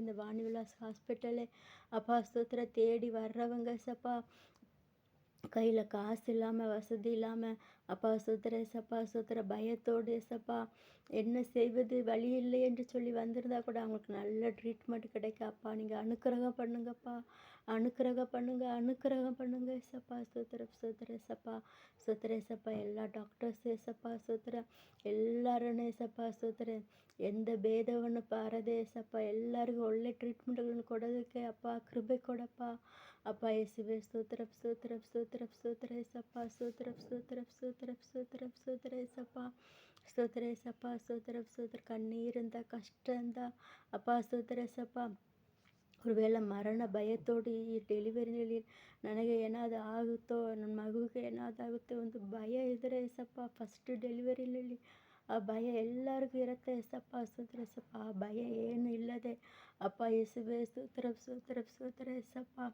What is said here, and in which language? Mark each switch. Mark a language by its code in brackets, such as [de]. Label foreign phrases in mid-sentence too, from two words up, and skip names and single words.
[ta] இந்த வாணிவிலாஸ் ஹாஸ்பிட்டலு அப்பா ஸ்தோத்திர தேடி வர்றவங்க ஏசப்பா கையில் காசு இல்லாமல் வசதி இல்லாமல் அப்பா ஸ்தோத்திர ஏசப்பா ஸ்தோத்திர பயத்தோடு ஏசப்பா என்ன செய்வது வழி இல்லை என்று சொல்லி வந்திருந்தா கூட அவங்களுக்கு நல்ல ட்ரீட்மெண்ட் கிடைக்க அப்பா நீங்கள் அனுக்கிரகம் பண்ணுங்கப்பா. அனுக்கிரகம் பண்ணுங்க அனுக்கிரகம் பண்ணுங்க ஏசப்பா. ஸ்தோத்திர ஸ்தோத்திர ஏசப்பா ஸ்தோத்திர ஏசப்பா. எல்லா டாக்டர்ஸ் ஏசப்பா ஸ்தோத்திர [kn] ಎಲ್ಲರೂ ಏಸಪ್ಪ ಸ್ತೋತ್ರ. ಎಂದ ಭೇದವನ್ನು ಬಾರದೆ ಏಸಪ್ಪ ಎಲ್ಲರಿಗೂ ಒಳ್ಳೆ ಟ್ರೀಟ್ಮೆಂಟ್ಗಳನ್ನು ಕೊಡೋದಕ್ಕೆ ಅಪ್ಪ ಕೃಪೆ ಕೊಡಪ್ಪ. ಅಪ್ಪ ಯೇಸುವೆ ಸ್ತೋತ್ರ ಸ್ತೋತ್ರ ಸ್ತೋತ್ರ ಸ್ತೋತ್ರ ಏಸಪ್ಪ ಸ್ತೋತ್ರ ಸ್ತೋತ್ರ ಸ್ತೋತ್ರ ಸ್ತೋತ್ರ ಸ್ತೋತ್ರ ಏಸಪ್ಪ ಸ್ತೋತ್ರ ಏಸಪ್ಪ ಸ್ತೋತ್ರ ಸ್ತೋತ್ರ. ಕಣ್ಣೀರಿಂದ ಕಷ್ಟದಿಂದ ಅಪ್ಪ ಸ್ತೋತ್ರ ಏಸಪ್ಪ. [ta] ஒருவேளை மரண பயத்தோடு [kn] ಡೆಲಿವರಿನಲ್ಲಿ ನನಗೆ ಏನಾದರೂ ಆಗುತ್ತೋ, ನನ್ನ ಮಗುವಿಗೆ ಏನಾದರೂ ಆಗುತ್ತೆ ಒಂದು ಭಯ ಇದ್ದರೆ ಏಸಪ್ಪ ಫಸ್ಟ್ ಡೆಲಿವರಿನಲ್ಲಿ ಆ ಭಯ ಎಲ್ಲರಿಗೂ ಇರುತ್ತೆ ಏಸಪ್ಪ ಸ್ತೋತ್ರ ಏಸಪ್ಪ. ಆ ಭಯ ಏನು ಇಲ್ಲದೆ ಅಪ್ಪ ಯೇಸುವೆ ಸ್ತೋತ್ರ ಸ್ತೋತ್ರ ಸ್ತೋತ್ರ ಏಸಪ್ಪ.